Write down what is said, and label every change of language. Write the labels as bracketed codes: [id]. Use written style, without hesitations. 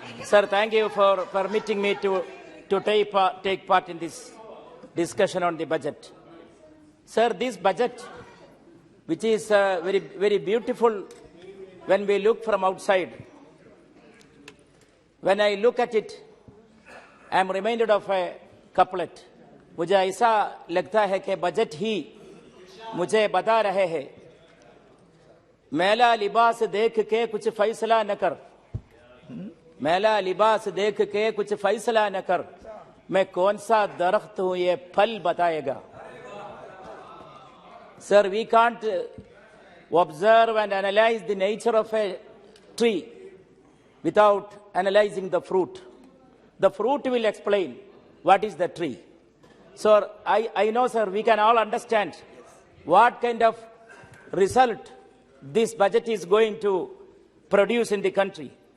[en] Sir, thank you for permitting me to take part in this discussion on the budget. Sir, this budget, which is very beautiful when we look from outside, when I look at it, I am reminded of a couplet. [hi] मुझे ऐसा लगता है कि budget ही मुझे बता रहे हैं, मैला लिबास देख के कुछ फैसला न कर, मैला लिबास देख के कुछ फैसला न कर, मैं कौन सा दरख्त हूं ये फल बताएगा. [en] Sir, we can't observe and analyze the nature of a tree without analyzing the fruit. The fruit will explain what is the tree. So I know, sir, we can all understand what kind of result this budget is going to produce in the country.